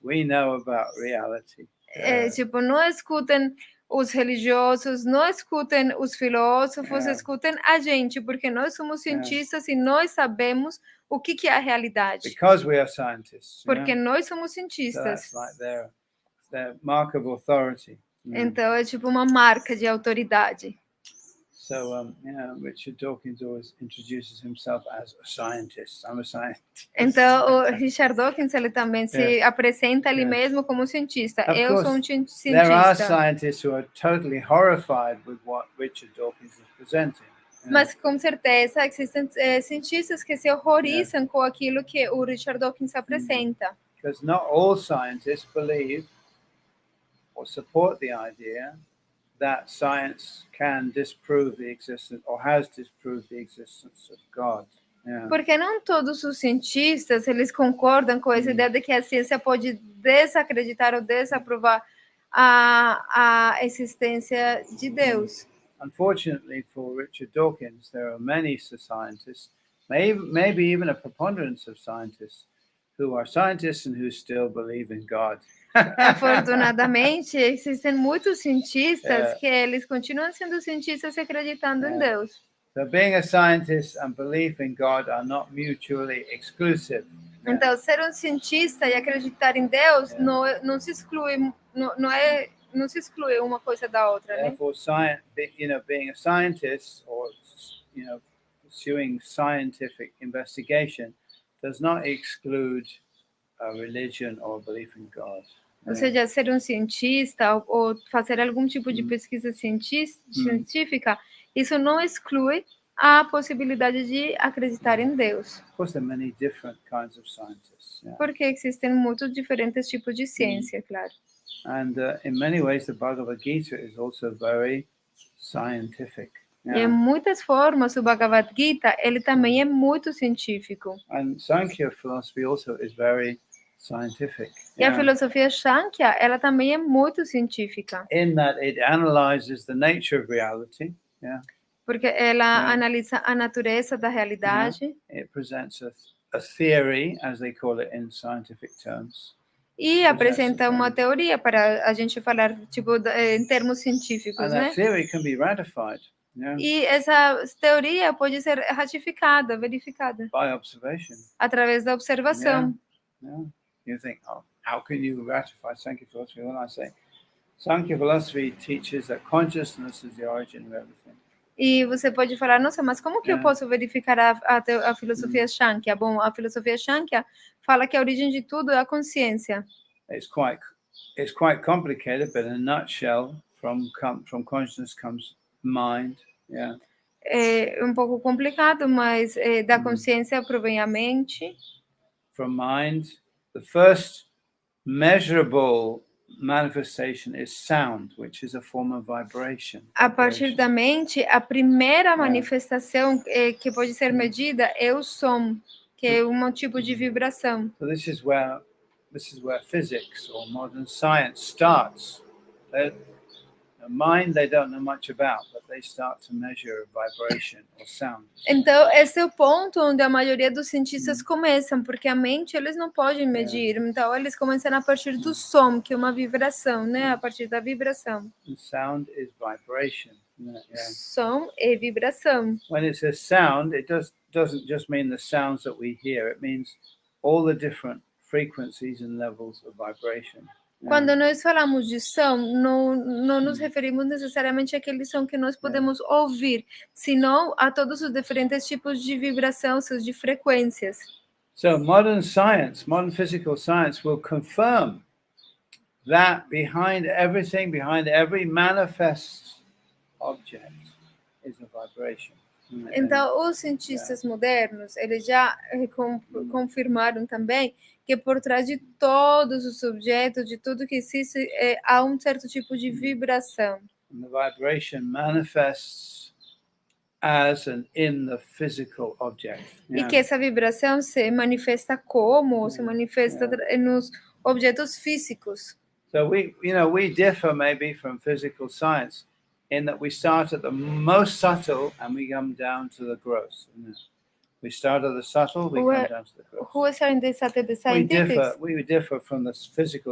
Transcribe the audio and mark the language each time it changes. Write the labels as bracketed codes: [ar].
[en] We know about reality. [pt] Tipo, não escutem os religiosos, não escutem os filósofos, escutem a gente, porque nós somos cientistas e nós sabemos o que é a realidade. [en] Because we are scientists. [pt] Porque nós somos cientistas. [en] So that's like their mark of authority. [pt] Então é tipo uma marca de autoridade. [en] So, Richard Dawkins always introduces himself as a scientist. I'm a scientist. [pt] Então, o Richard Dawkins, ele também se apresenta ali mesmo como cientista. Eu sou um cientista. [en] There are scientists who are totally horrified with what Richard Dawkins is presenting. [pt] Mas, com certeza, existem cientistas que se horrorizam com aquilo que o Richard Dawkins apresenta. [en] Because not all scientists believe or support the idea that science can disprove the existence or has disproved the existence of God. [pt] Porque não todos os cientistas eles concordam com essa ideia de que a ciência pode desacreditar ou desaprovar a existência de Deus. [en] Unfortunately for Richard Dawkins, there are many scientists, maybe even a preponderance of scientists, who are scientists and who still believe in God. [pt] Afortunadamente, existem muitos cientistas que eles continuam sendo cientistas e acreditando em Deus. [en] So being a scientist and belief in God are not mutually exclusive. [pt] Então, ser um cientista e acreditar em Deus não se exclui, não se exclui uma coisa da outra, né? [en] Therefore, being a scientist or pursuing scientific investigation does not exclude a religion or a belief in God. [pt] Ou seja, ser um cientista ou fazer algum tipo de pesquisa científica, isso não exclui a possibilidade de acreditar em Deus. [en] Of course, there are many different kinds of scientists. [pt] Porque existem muitos diferentes tipos de ciência, claro. [en] And in many ways, the Bhagavad-Gita is also very scientific. [pt] E em muitas formas, o Bhagavad-Gita, ele também é muito científico. [en] And Sankhya philosophy also is very scientific. [pt] E a filosofia Shanto, ela também é muito científica. [en] In that it analyzes the nature of reality. [pt] Porque ela analisa a natureza da realidade. [en] It presents a theory, as they call it in scientific terms. [pt] E apresenta uma teoria para a gente falar tipo em termos científicos, [en] and that theory can be ratified. [pt] E essa teoria pode ser ratificada, verificada. [en] By observation. [pt] Através da observação. [en] You think, how can you ratify Sankhya philosophy? Well, I say, Sankhya philosophy teaches that consciousness is the origin of everything. [pt] E você pode falar, nossa, mas como que eu posso verificar a filosofia Shanto? Bom, a filosofia Shanto fala que a origem de tudo é a consciência. [en] It's quite complicated, but in a nutshell, from consciousness comes mind. [pt] É um pouco complicado, mas da consciência provém a mente. [en] From mind, the first measurable manifestation is sound, which is a form of vibration. [pt] A partir da mente, a primeira manifestação que pode ser medida é o som, que é um tipo de vibração. [en] So this is where physics or modern science starts. Mind they don't know much about, but they start to measure vibration or sound. [pt] Então, esse é o ponto onde a maioria dos cientistas começam, porque a mente eles não podem medir. Então, eles começam a partir do som, que é uma vibração, né? A partir da vibração. [en] And sound is vibration. [pt] Som é vibração. [en] When it says sound, it doesn't just mean the sounds that we hear. It means all the different frequencies and levels of vibration. [pt] Quando nós falamos de som, não nos referimos necessariamente àquele som que nós podemos ouvir, senão a todos os diferentes tipos de vibração, de frequências. [en] So modern science, modern physical science will confirm that behind everything, behind every manifest object is a vibration. [pt] Então, os cientistas modernos, eles já confirmaram também que por trás de todos os objetos, de tudo que existe, há um certo tipo de vibração. [en] And the vibration manifests as and in the physical object. [pt] E que essa vibração se manifesta como? Se manifesta nos objetos físicos. [en] So we differ maybe from physical science in that we start at the most subtle and we come down to the gross. We start at the subtle, we come down to the gross. Who is starting this at the scientifics? We differ from the physical